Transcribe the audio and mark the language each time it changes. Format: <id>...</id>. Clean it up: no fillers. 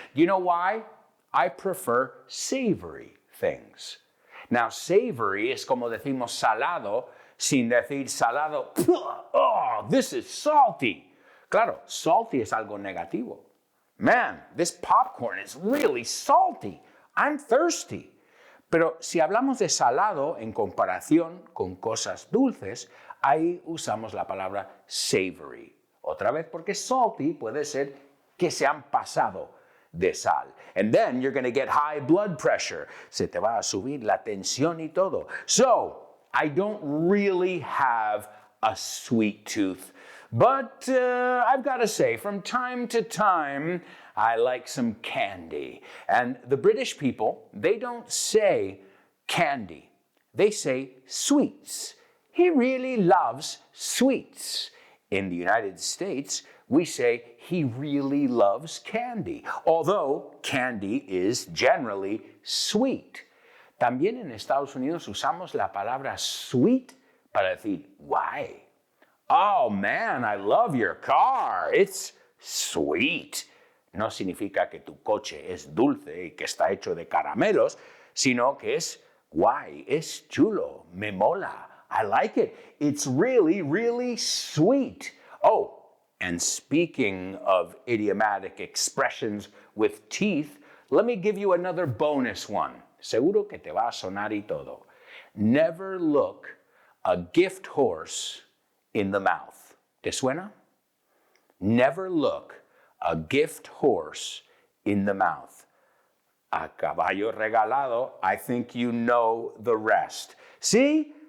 <en>You know why? I prefer savory things.</en> <es>Now, savory es como decimos salado, sin decir salado,</es> <en>oh, this is salty.</en> <es>Claro, salty es algo negativo.</es> <en>Man, this popcorn is really salty. I'm thirsty.</en> <es>Pero si hablamos de salado en comparación con cosas dulces, ahí usamos la palabra savory. Otra vez, porque salty puede ser que se han pasado de sal.</es> <en>And then you're going to get high blood pressure.</en> <es>Se te va a subir la tensión y todo.</es> <en>So, I don't really have a sweet tooth. But I've got to say, from time to time, I like some candy. And the British people, they don't say candy. They say sweets. He really loves sweets. In the United States, we say he really loves candy, although candy is generally sweet.</en> <es>También en Estados Unidos usamos la palabra sweet para decir why.</es> <en>Oh man, I love your car. It's sweet.</en> <es>No significa que tu coche es dulce y que está hecho de caramelos, sino que es guay, es chulo, me mola.</es> <en>I like it. It's really, really sweet. Oh, and speaking of idiomatic expressions with teeth, let me give you another bonus one.</en> <es>Seguro que te va a sonar y todo.</es> <en>Never look a gift horse in the mouth.</en> <es>¿Te suena?</es> <en>Never look a gift horse in the mouth.</en> <es>A caballo regalado,</es> <en>I think you know the rest. See?</en>